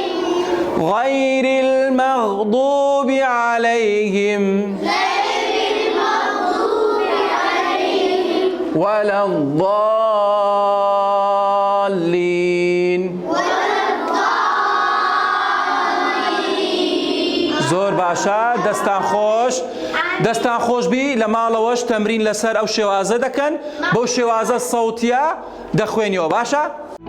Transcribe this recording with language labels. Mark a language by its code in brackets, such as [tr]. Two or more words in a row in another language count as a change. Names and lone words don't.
[ar] غير المغضوب عليهم غير المغضوب عليهم ولا الضالين. ولا الضالين. [ckb] زۆر باشە، دەستان خۆش بی لە ماڵەوەش تەمرین لەسەر ئەو شێوازە دەکەن، بەو شێوازە سەوتیە دەخوێنیەوە. باشە؟